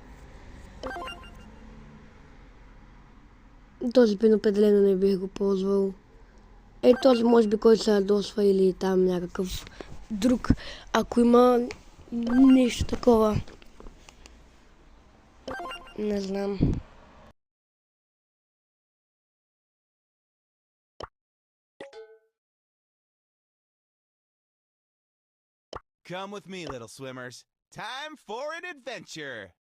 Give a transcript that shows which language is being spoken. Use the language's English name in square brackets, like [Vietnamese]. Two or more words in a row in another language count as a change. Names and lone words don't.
[Bulgarian] Този пин определено не бих го ползвал. Този може би който се ядосва или там някакъв друг, ако има нещо такова. Не знам. [English] Come with me, little swimmers. Time for an adventure!